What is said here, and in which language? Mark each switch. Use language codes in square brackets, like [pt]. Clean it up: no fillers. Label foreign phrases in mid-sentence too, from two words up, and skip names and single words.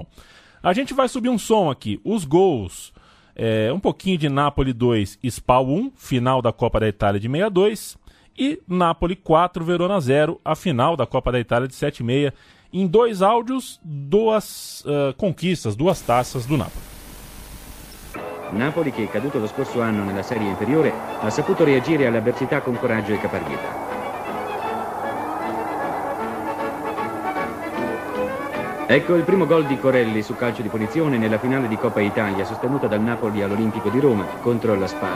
[pt] A gente vai subir um som aqui, os gols, um pouquinho de Napoli 2, Spal 1, final da Copa da Itália de 62, e Napoli 4, Verona 0, a final da Copa da Itália de 76. Em 2 áudios, 2 conquistas, 2 taças do Napoli. [it] Napoli, che è caduto lo scorso anno nella serie inferiore, ha saputo reagire alle avversità con coraggio e caparbietà. Ecco il primo gol di Corelli su calcio di punizione nella finale di Coppa Italia sostenuta dal Napoli all'Olimpico di Roma contro la Spal.